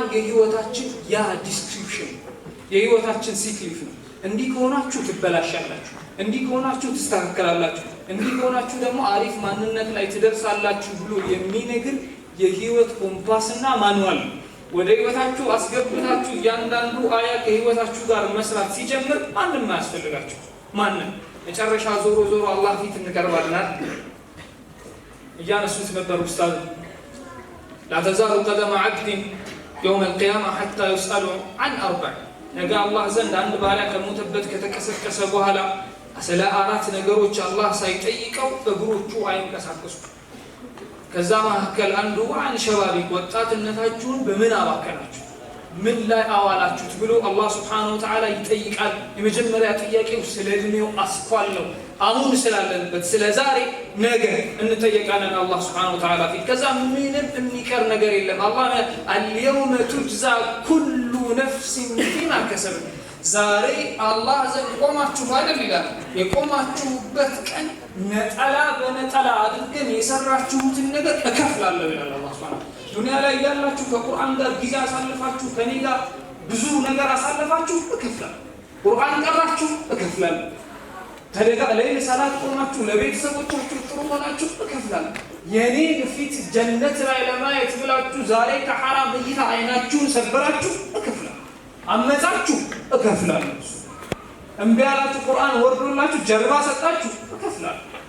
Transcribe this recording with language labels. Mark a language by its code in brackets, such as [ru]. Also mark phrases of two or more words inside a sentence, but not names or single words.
[am] የህይወታችን ያ ዲስክሪፕሽን የህይወታችን ሲክሊፍ ነው እንዲህ ከሆናችሁ ትበላሻላችሁ እንዲህ ከሆናችሁ ትስተካከላላችሁ እንዲህ ከሆናችሁ ደግሞ አሪፍ ማንነት ላይ ትደርሳላችሁ ብሎ የሚነግር የህይወት ኮምፓስና ማኑዋል ወደ ህይወታችሁ አስገብታችሁ እያንዳንዱ አያ ከህይወታችሁ ጋር መስራት ሲጀምር ማንም ማያስፈልጋችሁ ማንም መጨረሻ ዞሮ አላህ ፊት እንቀርባለን እያነሱት ነበር ኡስታዝ [ar] لا تزال قدم عبد يوم القيامة حتى يسأل عن أربع [am] ነገ አላህ ዘንድ አንድ ባሪያ ከሞተበት ከተከሰከሰ በኋላ ስለ አራት ነገሮች አላህ ሳይጠይቀው እግሮቹ አይንቀሳቀሱ ከዛ መካከል አንዱ [ar] عن شبابه [am] ወጣትነታችሁን በምን አባከናችሁ ምን ላይ አዋላችሁት ብሎ አላህ [ar] سبحانه وتعالى [am] ይጠይቃል የመጀመሪያ ጥያቄው ስለ እድሜው አስኳል ነው አሁን ስላለበት ስለ ዛሬ ነገ እንጠየቃለን አላህ [ar] سبحانه وتعالى [am] ፊት ከዛ ምንም የሚቀር ነገር የለም አላህ [ar] اليوم تجزى كل نفس بما كسبت [am] ዛሬ አላህ ዘንድ ቆማችሁ አይደል ይላል የቆማችሁበት ቀን ነጠላ በነጠላ አድርገን የሰራችሁትን ነገር እከፍላለሁ ይላል አላህ Subhanahu ዱንያ ላይ ያላችሁ ከቁርአን ጋር ጊዜ አሳልፋችሁ ከኔ ጋር ብዙ ነገር አሳልፋችሁ እከፍላለሁ ቁርአን ቀራችሁ እከፍላለሁ ተደጋ ላይ ሰላት ቆማችሁ ለቤተሰቦቻችሁ ጥሩ ሆናችሁ እከፍላለሁ የኔ ፊት ጀነት ላይ ለማየት ብላችሁ ዛሬ ከሐራም እይታ አይናችሁን ሰበራችሁ እከፍላለሁ አመጻችሁ እከፍላለሁ እንቢያላችሁ ቁርአን ወርዶላችሁ ጀርባ ሰጣችሁ እከፍላለሁ